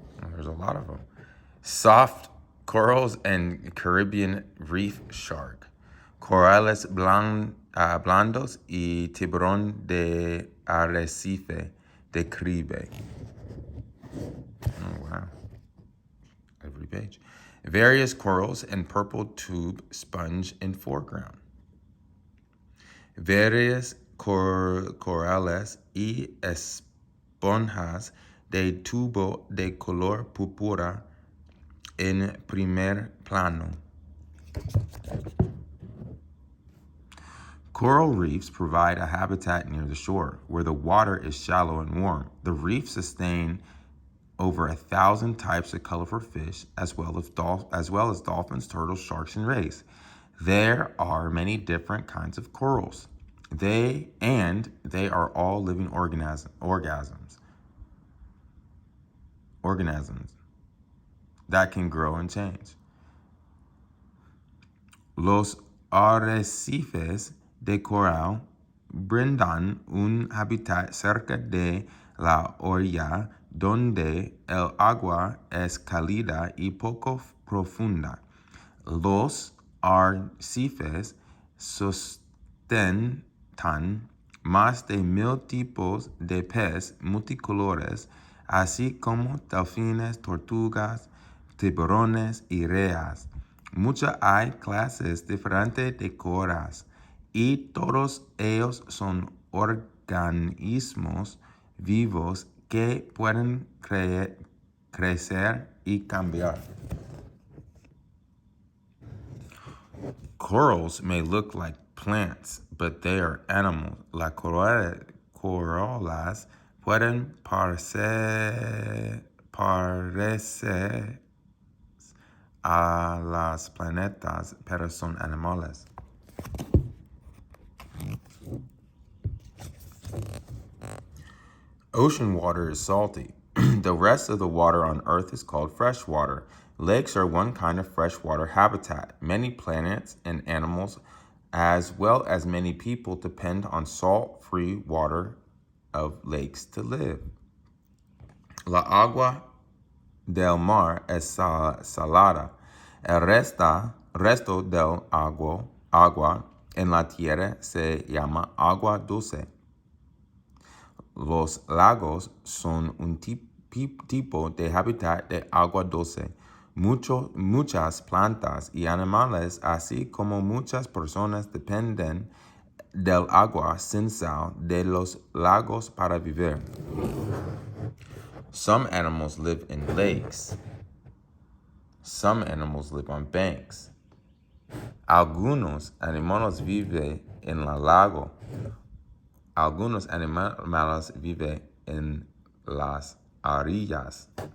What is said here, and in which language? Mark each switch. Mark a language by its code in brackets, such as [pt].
[en] There's a lot of them. Soft corals and Caribbean reef shark, [es] Corales blandos y tiburón de arrecife de Caribe. [en] Oh, wow. Every page. Various corals and purple tube sponge in foreground. [es] Various corales y esponjas de tubo de color púrpura en primer plano. [en] Coral reefs provide a habitat near the shore, where the water is shallow and warm. The reefs sustain over 1,000 types of colorful fish, as well as dolphins, turtles, sharks, and rays. There are many different kinds of corals. They are all living organisms that can grow and change. [es] Los arrecifes de coral brindan un hábitat cerca de la orilla donde el agua es cálida y poco profunda. Los arrecifes sustentan más de 1,000 tipos de pez multicolores, así como delfines, tortugas, tiburones y reas. Muchas hay clases diferentes de corales y todos ellos son organismos vivos que pueden crecer y cambiar. [en] Corals may look like plants, but they are animals. [es] Las corales pueden parecer a las planetas, pero son animales. [en] Ocean water is salty. The rest of the water on Earth is called fresh water. Lakes are one kind of freshwater habitat. Many plants and animals, as well as many people, depend on salt-free water of lakes to live. [es] La agua del mar es salada. El resto del agua en la tierra se llama agua dulce. Los lagos son un tipo de hábitat de agua dulce. Muchas plantas y animales, así como muchas personas, dependen del agua sin sal de los lagos para vivir. [en] Some animals live in lakes. Some animals live on banks. [es] Algunos animales viven en el lago. Algunos animales viven en las orillas.